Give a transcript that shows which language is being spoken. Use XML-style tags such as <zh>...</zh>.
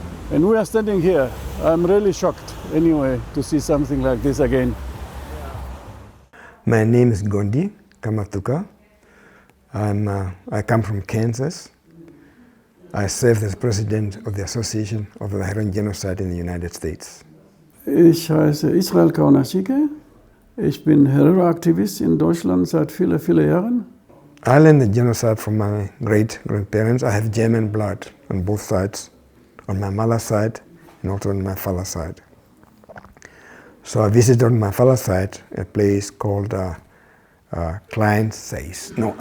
<en>And we are standing here. I'm really shocked anyway to see something like this again. My name is Ngondi, Kamatuka. I come from Kansas. I served as president of the Association of the Herero Genocide in the United States.</en> <de>Ich heiße Israel Kaunatjike. Ich bin Herero-Aktivist in Deutschland seit vielen Jahren.</de> <en>I learned the genocide from my great-grandparents. I have German blood on both sides, on my mother's side and also on my father's side. So I visited on my father's side a place called Alt Says.</en>